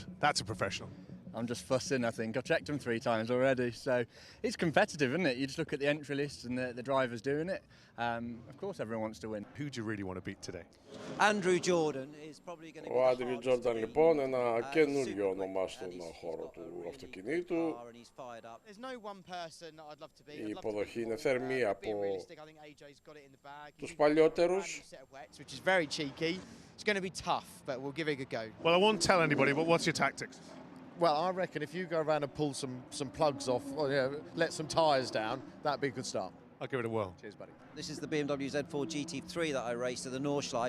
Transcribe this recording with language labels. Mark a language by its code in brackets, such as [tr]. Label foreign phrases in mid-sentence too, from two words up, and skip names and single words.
[en] That's a professional. I'm just fussing, I think. I've checked them 3 times already, so it's competitive, isn't it? You just look at the entry list and the drivers doing it. Of course, everyone wants to win. Who do you really want to beat today? Andrew Jordan is probably going to be [el] Ο Άντριου Τζόρνταν λοιπόν, ένα καινούριο όνομα στον χώρο του αυτοκινήτου. Η υποδοχή είναι θερμή από τους παλιότερους. [en] Which is very cheeky. It's going to be tough, but we'll give it a go. Well, I won't tell anybody, but what's your tactics? Well, I reckon if you go around and pull some plugs off, or let some tyres down, that'd be a good start. I'll give it a whirl. Cheers, buddy. This is the BMW Z4 GT3 that I raced at the Nordschleife.